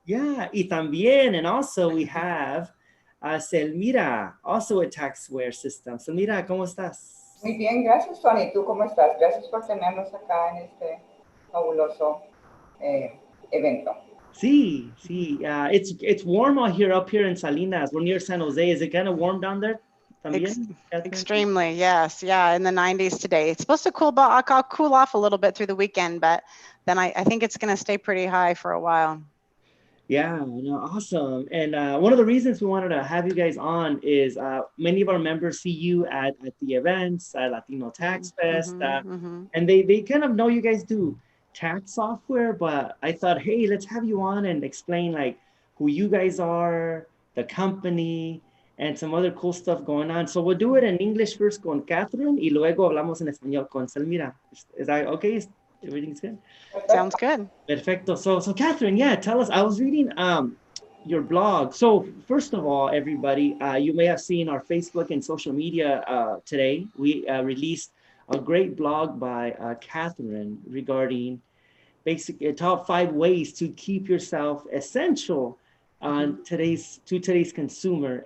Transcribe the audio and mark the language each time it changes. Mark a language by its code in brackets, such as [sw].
[en] Yeah, [es] y también, [en] and also we have Selmira, also a taxware system. [es] Selmira, ¿cómo estás? Muy bien, gracias, Tony. ¿Tú cómo estás? Gracias por tenernos acá en este fabuloso evento. [en] Sí, sí. It's warm out here, up here in Salinas. We're near San Jose. Is it kind of warm down there? [es] También, [en] Extremely, yes. Yeah, in the 90s today. It's supposed to cool off a little bit through the weekend, but then I think it's going to stay pretty high for a while. Yeah, no, awesome. And one of the reasons we wanted to have you guys on is many of our members see you at the events, at Latino Tax Fest, and they kind of know you guys do tax software, but I thought, hey, let's have you on and explain like who you guys are, the company, and some other cool stuff going on. So we'll do it in English first [es] con Catherine y luego hablamos en español con Selmira. [en] Is that okay? Everything's good? Sounds good. [es] Perfecto. [en] So Catherine, yeah, tell us. I was reading your blog. So first of all, everybody, you may have seen our Facebook and social media today. We released a great blog by Catherine regarding basically top 5 ways to keep yourself essential on today's consumer.